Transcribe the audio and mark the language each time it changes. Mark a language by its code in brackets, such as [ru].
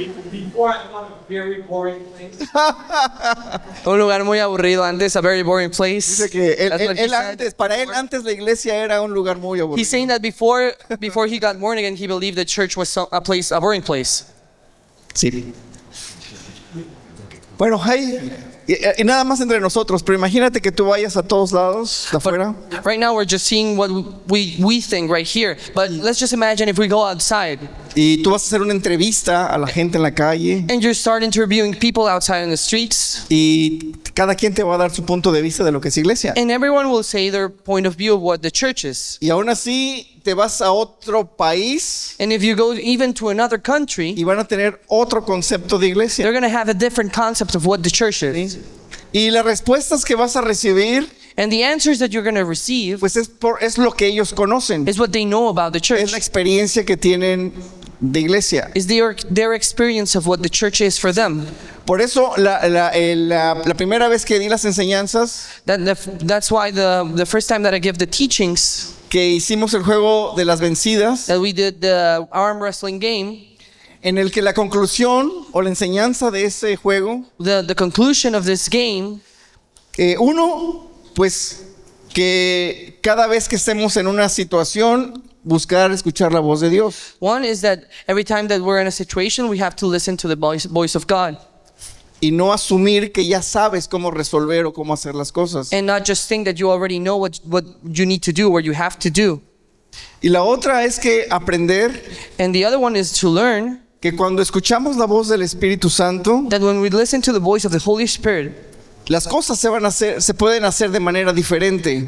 [en] Before I want a very boring place. [es] Un lugar muy aburrido antes, [en] a very boring place. [es] Dice que [en] That's what he said. [es] para él antes la iglesia era un lugar muy [en] He's [es] aburrido. [en] saying that before he got born again, he believed the church was a boring place. [es] Sí. Bueno, y nada más entre nosotros, pero imagínate que tú vayas a todos lados de afuera [en] Right now, we're just seeing what we think right here. But let's just imagine if we go outside [es] y tú vas a hacer una entrevista a la gente en la calle [en] and you start interviewing people outside in the streets, [es] y cada quien te va a dar su punto de vista de lo que es iglesia. [en] and everyone will say their point of view of what the church is. [es] Y aún así te vas a otro país [en] And if you go even to another country, [es] y van a tener otro concepto de iglesia. [en] they're going to have a different concept of what the church is. [es] Y las respuestas que vas a recibir, [en] And the answers that you're going to receive [es] pues es lo que ellos conocen. [en] is what they know about the [es] Es [en] church. [es] la experiencia que tienen de iglesia. [en] Is their experience of what the church is for them. [es] Por eso la primera vez que di las enseñanzas, [en] That's why the first time that I give the teachings, [es] que hicimos el juego de las vencidas, [en] that we did the arm wrestling game, [es] en el que la conclusión o la enseñanza de ese juego, [en] the conclusion of this game, [es] uno, pues que cada vez que estemos en una situación, buscar escuchar la voz de Dios. [en] one is that every time that we're in a situation, we have to listen to the voice of God [es] Y no asumir que ya sabes cómo resolver o cómo hacer las cosas. [en] and not just think that you already know what you need to do or you have to do. [es] Y la otra es que aprender [en] And the other one is to learn [es] que cuando escuchamos la voz del Espíritu Santo, [en] that when we listen to the voice of the Holy Spirit, [es] las cosas se pueden hacer de manera diferente